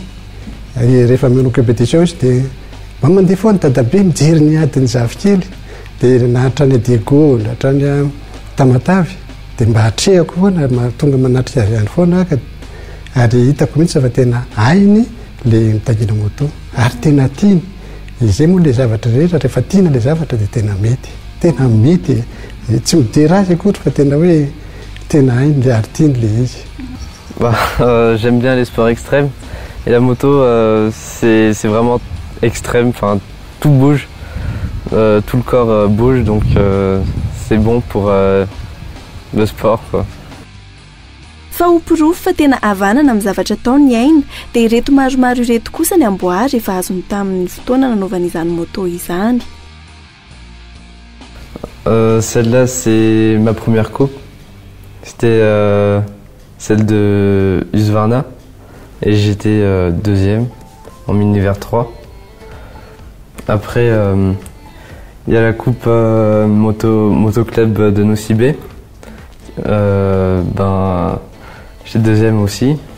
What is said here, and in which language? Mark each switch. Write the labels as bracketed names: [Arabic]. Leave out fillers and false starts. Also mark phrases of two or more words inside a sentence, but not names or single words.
[Malagasy] Rehefa manao compétition izy dia mba mandeha foana dadabe mijery ny adiny zafikely dia nahatrany Diego nahatrany Tamatavy dia mba hatrehako foana tonga manatrika azy ihany foana ary hitako mihitsy fa tena hainy le mitangina moto ary tena tiany. Izay moa le zavatra rehetra rehefa tiana le zavatra dia tena mety tsy midera azy akory fa tena hoe tena hainy le ary tiany le izy. [French] J'aime bien les sports extrêmes et la moto c'est vraiment extrême, enfin tout bouge, tout le corps bouge donc c'est bon pour le sport quoi. [Malagasy] Fa upirofo fa tena havanana amin'ny zavatra ataony aina dia ireto maromaro ireto kosa ny amboary efa azony tamin'ny fotoana nanaovana izany moto izany. [French] Celle-là c'est ma première coupe, c'était celle de Husqvarna et j'étais deuxième en Minivert 3. Après il y a la coupe moto club de Nosy-Be, ben j'étais deuxième aussi.